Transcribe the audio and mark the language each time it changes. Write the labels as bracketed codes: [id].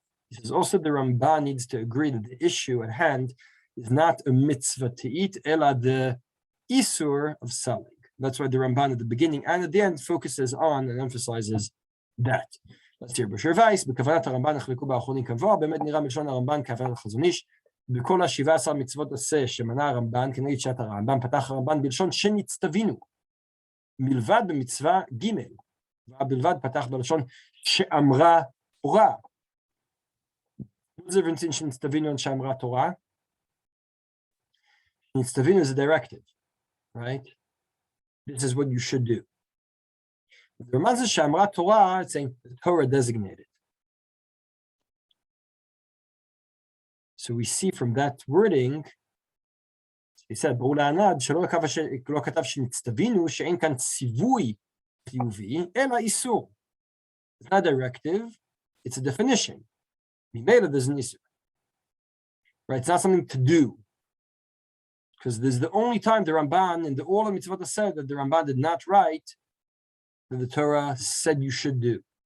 [en] He says also the Ramban needs to agree that the issue at hand is not a mitzvah to eat, ela the Isur of selling. That's why the Ramban at the beginning and at the end focuses on and emphasizes that. Let's hear [he] B'Shir Weiss, בכוונת הרמב"ן נחלקו באחרונים כמבוא, באמת נראה מלשון הרמב"ן כהבנת החזון איש, בכל ה-17 מצוות עשה שמנה הרמב"ן, כנגד שעת הרמב"ן, פתח הרמב"ן בלשון שנצטווינו, מלבד במצווה ג' ובלבד פתח בלשון שאמרה תורה. [en] What's the difference in שנצטווינו and שאמרה תורה? שנצטווינו is a directive, right? This is what you should do. The Ramban says Shamra Torah, it's saying the Torah designated. So we see from that wording, he said, [he] שלא כתב שנצטווינו שאין כאן ציווי חיובי, אלא איסור. [en] It's not a directive, it's a definition. ממילא there's an isur. Right, it's not something to do. Because this is the only time the Ramban in all of mitzvot said that the Ramban did not write that the Torah said you should do.